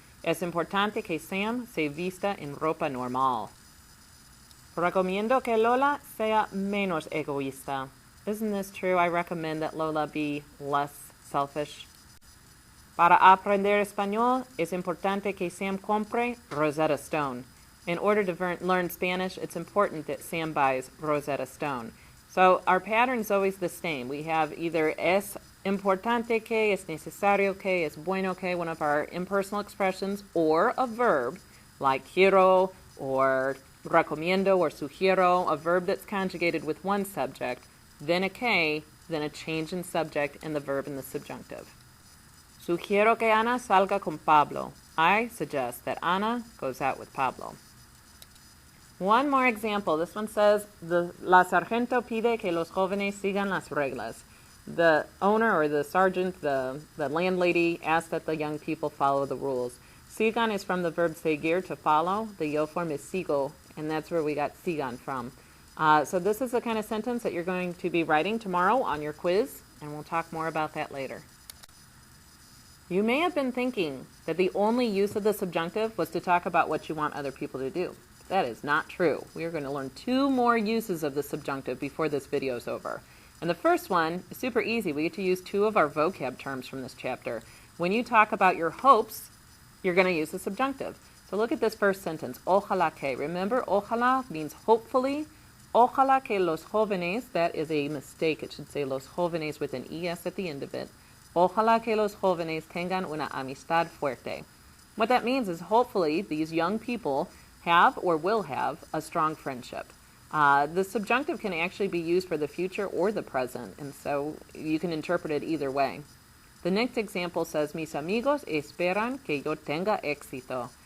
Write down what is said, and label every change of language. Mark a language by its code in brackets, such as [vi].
[es] Es importante que Sam se vista en ropa normal. Recomiendo que Lola sea menos egoísta. [en] Isn't this true? I recommend that Lola be less selfish. [es] Para aprender español, es importante que Sam compre Rosetta Stone. [en] In order to learn Spanish, it's important that Sam buys Rosetta Stone. So our pattern's always the same. We have either [es] es importante que, es necesario que, es bueno que, [en] one of our impersonal expressions, or a verb like quiero or recomiendo or sugiero, a verb that's conjugated with one subject, then a que, then a change in subject and the verb in the subjunctive. [es] Sugiero que Ana salga con Pablo. [en] I suggest that Ana goes out with Pablo. One more example. This one says, [es] La sargento pide que los jóvenes sigan las reglas. [en] The owner or the sergeant, the landlady, asks that the young people follow the rules. Sigan is from the verb seguir, to follow. The yo form is sigo, and that's where we got sigan from. So this is the kind of sentence that you're going to be writing tomorrow on your quiz, and we'll talk more about that later. You may have been thinking that the only use of the subjunctive was to talk about what you want other people to do. That is not true. We are going to learn 2 more uses of the subjunctive before this video is over. And the first one is super easy. We get to use 2 of our vocab terms from this chapter. When you talk about your hopes, you're going to use the subjunctive. So look at this first sentence, [es] ojalá que. [en] Remember, ojalá means hopefully. [es] Ojalá que los jóvenes, [en] that is a mistake. It should say los jóvenes with an es at the end of it. [es] Ojalá que los jóvenes tengan una amistad fuerte. [en] What that means is hopefully these young people have or will have a strong friendship. The subjunctive can actually be used for the future or the present, and so you can interpret it either way. The next example says, [es] mis amigos esperan que yo tenga éxito.